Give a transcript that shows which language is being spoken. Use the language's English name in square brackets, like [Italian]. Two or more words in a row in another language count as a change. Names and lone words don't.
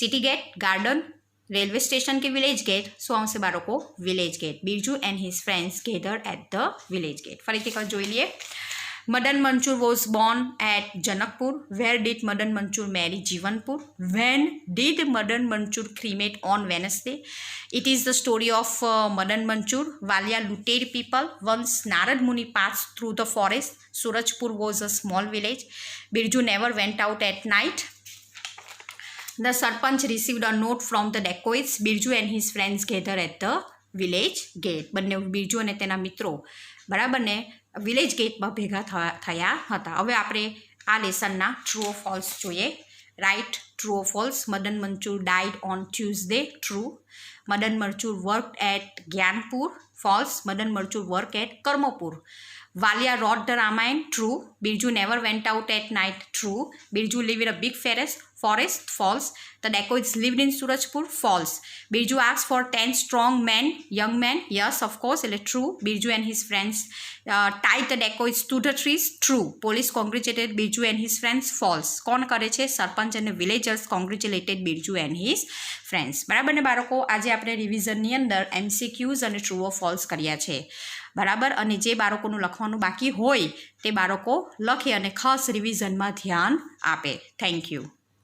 [English] city gate, [Gujarati] ગાર્ડન, [English] railway station [Gujarati] કે [English] village gate [Gujarati] શું આવશે બાળકો [English] village gate Birju and his friends gather at the village gate [Gujarati] ફરીથી એક જોઈ લઈએ [English] Madan Manchur was born at Janakpur where did Madan Manchur marry Jivanpur when did Madan Manchur cremate on Wednesday it is the story of Madan Manchur Valia looted people once Narad Muni passed through the forest Surajpur was a small village Birju never went out at night The Sarpanch received a note from the dacoits. Birju and his friends gathered at the village gate. [Gujarati] બંને બિરજુ અને તેના મિત્રો બરાબર ને વિલેજ ગેટમાં ભેગા થયા હતા હવે આપણે આ લેસનના [English] true or false જોઈએ right true or false Madan Manchur died on Tuesday true Madan Manchur work at Gyanpur false Madan Manchur work at Karmapur Valia wrote the Ramayana, true. Birju never went out at night, true. Birju lived in a big forest, false. The dacoits lived in Surajpur, false. Birju asked for 10 strong men, young men, yes, of course, true. Birju and his friends tied the dacoits to the trees, true. Police congratulated Birju and his friends, false. [Gujarati] કોણ કરે છે સરપંચ અને વિલેજર્સ [English] congratulated Birju and his friends [Gujarati] બરાબર ને બાળકો આજે આપણે રિવિઝનની અંદર MCQs અને [English] true or false [Gujarati] કર્યા છે બરાબર અને જે બાળકોનું લખવાનું બાકી હોય તે બાળકો લખે અને ખાસ રિવિઝનમાં ધ્યાન આપે [English] thank you